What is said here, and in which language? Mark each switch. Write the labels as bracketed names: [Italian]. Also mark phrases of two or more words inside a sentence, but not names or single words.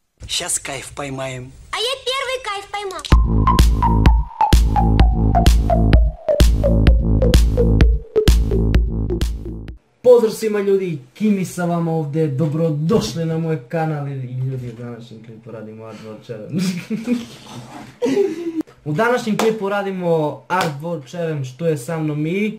[Russian] Сейчас кайф поймаем. А я первый кайф поймал. [Croatian] Pozdrav svima ljudi, Kimi sa vama ovdje, dobrodošli na moj kanal i ljudi u današnjem klipu radimo Artworld Challenge. U današnjem klipu radimo Artworld Challenge, tu je sa mnom i...